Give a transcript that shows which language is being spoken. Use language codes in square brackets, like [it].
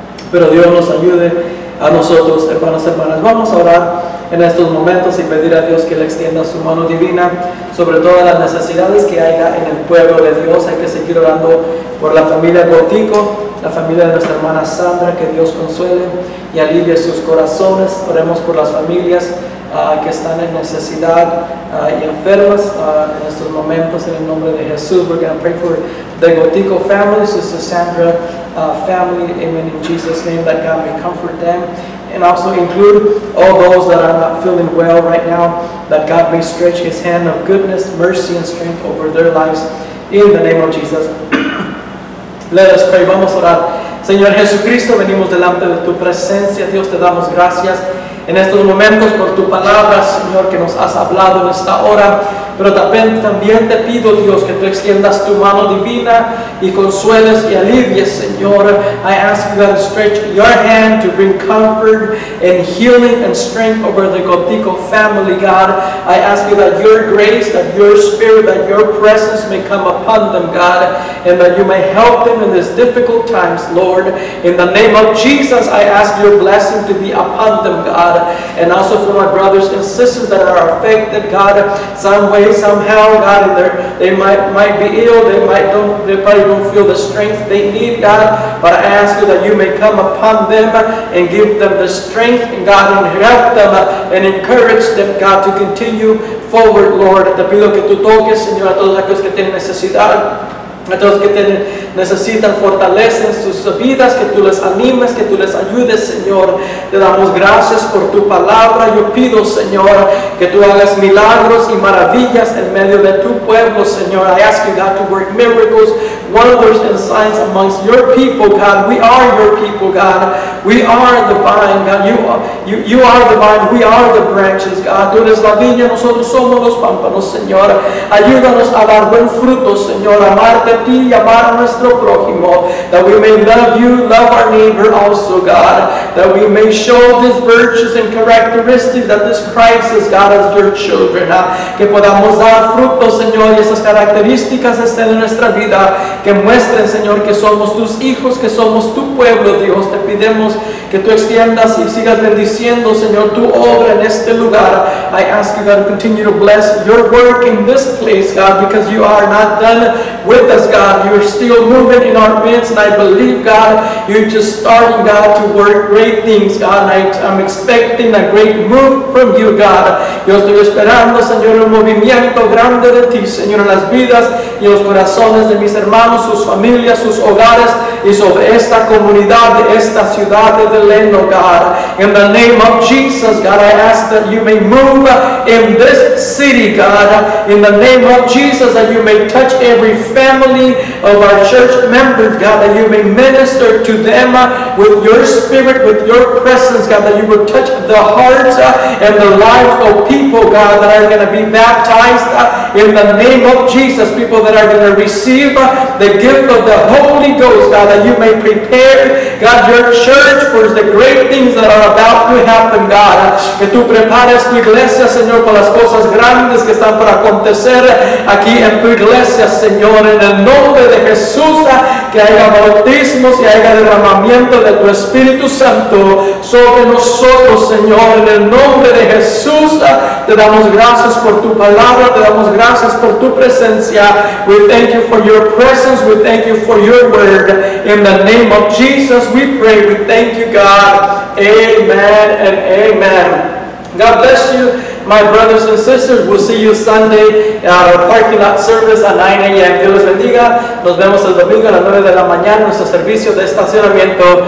[es] Pero Dios nos ayude a nosotros, hermanos y hermanas. Vamos a orar en estos momentos y pedir a Dios que le extienda su mano divina sobre todas las necesidades que haya en el pueblo de Dios. Hay que seguir orando por la familia Gotico, la familia de nuestra hermana Sandra, que Dios consuele y alivie sus corazones. Oremos por las familias que están en necesidad y enfermas en estos momentos, en el nombre de Jesús. [en] We're going to pray for the Gotico family, Sister Sandra family, amen, in Jesus' name, that God may comfort them. And also include all those that are not feeling well right now, that God may stretch His hand of goodness, mercy, and strength over their lives, in the name of Jesus. Let us pray. [es] Vamos a orar. Señor Jesucristo, venimos delante de tu presencia. Dios, te damos gracias en estos momentos por tu palabra, Señor, que nos has hablado en esta hora. Pero también te pido, Dios, que tú extiendas tu mano divina y consueles y alivies, Señor. [en] I ask you, God, to stretch your hand to bring comfort and healing and strength over the Gotico family, God. I ask you that your grace, that your spirit, that your presence may come upon them, God, and that you may help them in these difficult times, Lord. In the name of Jesus, I ask your blessing to be upon them, God, and also for my brothers and sisters that are affected, God, some way, somehow, God, they might be ill, they probably don't feel the strength they need, God, but I ask you that you may come upon them and give them the strength, and God, and help them and encourage them, God, to continue forward, Lord. [es] Te pido que tú toques, Señor, a todos aquellos que tienen necesidad, a todos que necesitan fortaleza en sus vidas, que tú les animes, que tú les ayudes, Señor. Te damos gracias por tu palabra. Yo pido, Señor, que tú hagas milagros y maravillas en medio de tu pueblo, Señor. [en] I ask you, God, to work miracles, wonders, and signs amongst your people, God. We are your people, God. We are the vine, God. You are the vine. We are the branches, God. [es] Tú eres la viña, nosotros somos los pámpanos, Señor. Ayúdanos a dar buen fruto, Señor. Amarte a ti y amar a nuestro prójimo, [en] that we may love you, love our neighbor also, God, that we may show these virtues and characteristics that this Christ is, God, as your children, [es] que podamos dar frutos, Señor, y esas características estén en nuestra vida, que muestren, Señor, que somos tus hijos, que somos tu pueblo, Dios. Te pedimos que tú extiendas y sigas bendiciendo, Señor, tu obra en este lugar. [en] I ask you, God, to continue to bless your work in this place, God, because you are not done with us, God. You're still moving in our midst, and I believe, God, you're just starting, God, to work great things, God, and I'm expecting a great move from you, God. [es] Yo estoy esperando, Señor, un movimiento grande de ti, Señor, en las vidas y en los corazones de mis hermanos, sus familias, sus hogares, y sobre esta comunidad de esta ciudad de Delano, God. [en] In the name of Jesus, God, I ask that you may move in this city, God. In the name of Jesus, that you may touch every family of our church members, God, that you may minister to them with your spirit, with your presence, God, that you would touch the hearts and the lives of people, God, that are going to be baptized in the name of Jesus, people that are going to receive the gift of the Holy Ghost, God, that you may prepare, God, your church for the great things that are about to happen, God, [es] que tú prepares tu iglesia, Señor, para las cosas grandes que están por acontecer aquí en tu iglesia, Señor, en el nombre de Jesús, que haya bautismos y haya derramamiento de tu Espíritu Santo sobre nosotros, Señor, en el nombre de Jesús. Te damos gracias por tu palabra, te damos gracias por tu presencia. [en] We thank you for your presence, we thank you for your word. In the name of Jesus we pray, we thank you, God. Amen and amen. God bless you, my brothers and sisters. We'll see you Sunday at our parking lot service at 9 a.m. [es] Dios les bendiga. Nos vemos el domingo a las 9 de la mañana en nuestro servicio de estacionamiento.